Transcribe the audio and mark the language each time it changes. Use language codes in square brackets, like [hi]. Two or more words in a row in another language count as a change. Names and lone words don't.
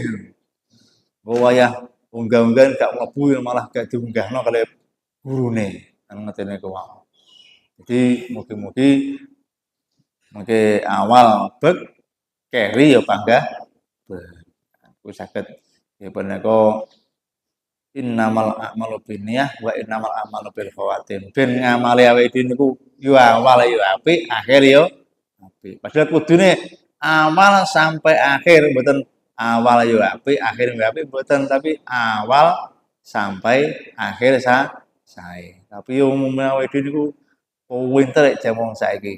[jv] Oh wayah unggah-unggahan gak mlebu malah gak diunggahno kali gurune. Kan ngetene ku wae. Jadi mugi-mugi mengke awal bek keri ya panggah aku saged ya punika [ar] إنما الأعمال بالنية وإنما الأعمال بالخواتيم. [jv] Ben ngamali awake dhewe niku yo awal yo apik, akhir yo apik. Padahal kudune awal sampai akhir, mboten awal yo apik, akhir yo apik mboten, tapi awal sampai akhir sae. Tapi yo umume awake dhewe niku pinter jaman saiki.